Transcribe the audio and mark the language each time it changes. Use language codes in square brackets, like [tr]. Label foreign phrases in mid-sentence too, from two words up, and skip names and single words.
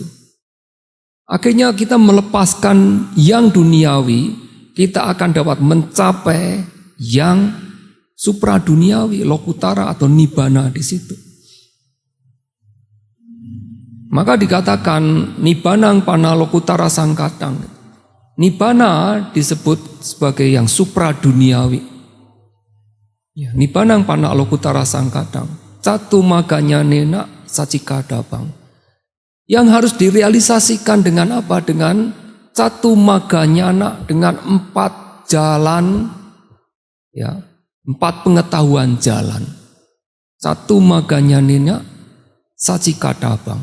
[id] Akhirnya kita melepaskan yang duniawi, kita akan dapat mencapai yang supraduniawi, lokutara atau nibbana di situ. Maka dikatakan [pi] nibbanang panna lokutara sangkatang. [id] Nibbana disebut sebagai yang supraduniawi. Ya, [pi] nibbanang panna lokutara sangkatang. Catu maganya nena sacikadabang. [id] Yang harus direalisasikan dengan apa? Dengan [pi] catu maganyana, [id] dengan 4 jalan, ya, 4 pengetahuan jalan. [pi] Catu maganyanina sacikadabang.